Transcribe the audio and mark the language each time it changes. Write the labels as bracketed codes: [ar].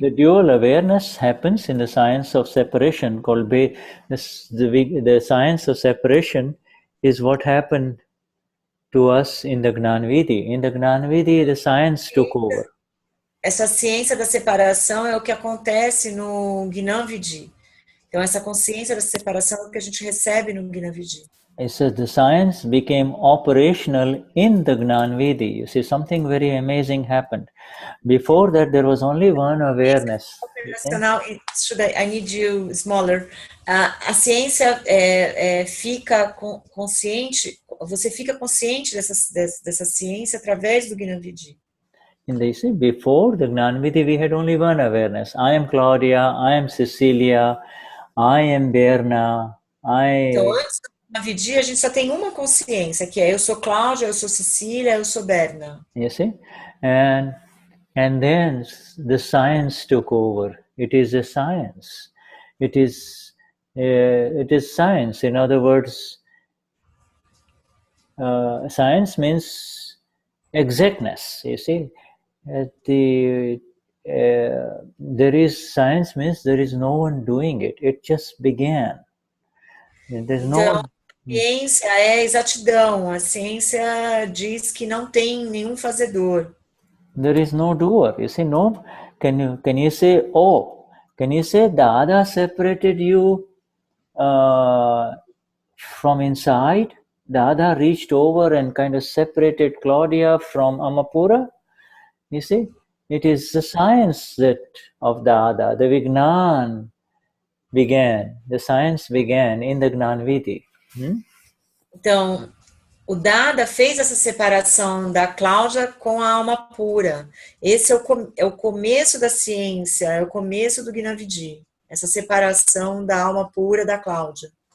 [en] The dual awareness happens in the science of separation called the science of separation is what happened to us in the Gnanvidi. In the Gnanvidi, the science took over. [pt] Essa ciência da separação é o que acontece no Gnanvidi. Então, essa consciência da separação é o que a gente recebe no Gnanvidi. [en] It says the science became operational in the Gnanvidi. You see, something very amazing happened. Before that, there was only one awareness. Operacional, I need you smaller. [pt] A ciência fica consciente, você fica consciente dessa ciência através do Gnanvidi. [en] And they say, before the Gnanvidi, we had only one awareness. I am Claudia, I am Cecilia, I am Berna, [pt] Então, antes do Gnanvidi, a gente só tem uma consciência, que é eu sou Cláudia, eu sou Cecília, eu sou Berna. [en] You see? And then the science took over. It is a science. It is science. In other words, science means exactness. You see, there is science means there is no one doing it. It just began. There's no one. [pt] A ciência é exatidão. A ciência diz que não tem nenhum fazedor. [en] There is no doer. You see, no. Can you say, oh? Can you say Dada separated you from inside? Dada reached over and kind of separated Claudia from Amapura. You see, it is the science of Dada, the Vignan began. The science began in the Gnanvidi. [pt] Então, o Dada fez essa separação da Cláudia com a alma pura. Esse é o começo da ciência, é o começo do Gnanvidi. Essa separação da alma pura da Cláudia.